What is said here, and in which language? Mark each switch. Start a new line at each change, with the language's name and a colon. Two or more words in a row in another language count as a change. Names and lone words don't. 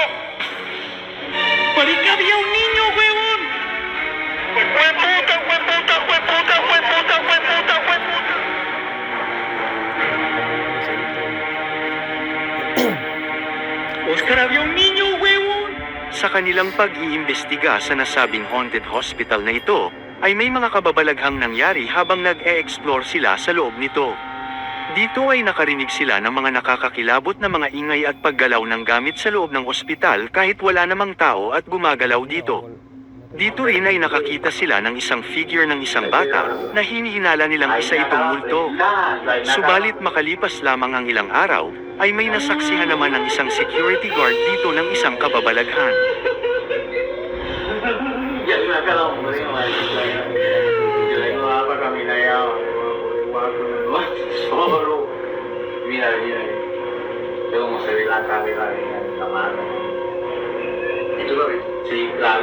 Spanish: ¡Marica, había un niño, huevón! ¡Hueputa, hueputa, hueputa, hueputa, hueputa, hueputa! Oscar, había un niño, huevón.
Filipino: Sa kanilang pag-iimbestiga sa nasabing haunted hospital na ito, ay may mga kababalaghang nangyari habang nag-e-explore sila sa loob nito. Dito ay nakarinig sila ng mga nakakakilabot na mga ingay at paggalaw ng gamit sa loob ng ospital kahit wala namang tao at gumagalaw dito. Dito rin ay nakakita sila ng isang figure ng isang bata na hinihinala nilang isa itong multo. Subalit makalipas lamang ang ilang araw, ay may nasaksihan naman ng isang security guard dito ng isang kababalaghan.
Spanish: Mira, mira. Veo cómo se ve la cabeza de la mano. ¿Y tú lo ves? Sí, claro.